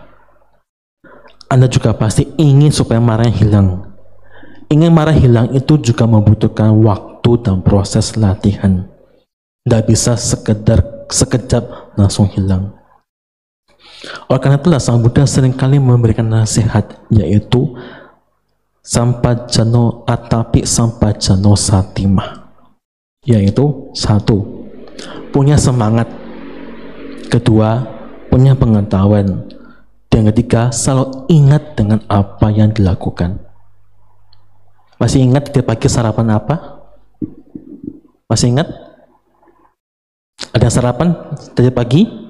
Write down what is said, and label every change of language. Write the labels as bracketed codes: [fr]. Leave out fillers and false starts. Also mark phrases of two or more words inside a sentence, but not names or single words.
[id] Anda juga pasti ingin supaya marahnya hilang. Ingin marah hilang itu juga membutuhkan waktu dan proses latihan. Tidak bisa sekejap langsung hilang. Oleh karena itulah Sang Buddha seringkali memberikan nasihat, yaitu [pi] sampajano atapi sampajano satimah, [id] yaitu 1. Punya semangat, 2. Punya pengetahuan, dan 3. Selalu ingat dengan apa yang dilakukan. Masih ingat tiap pagi sarapan apa? Masih ingat? Ada sarapan tadi pagi?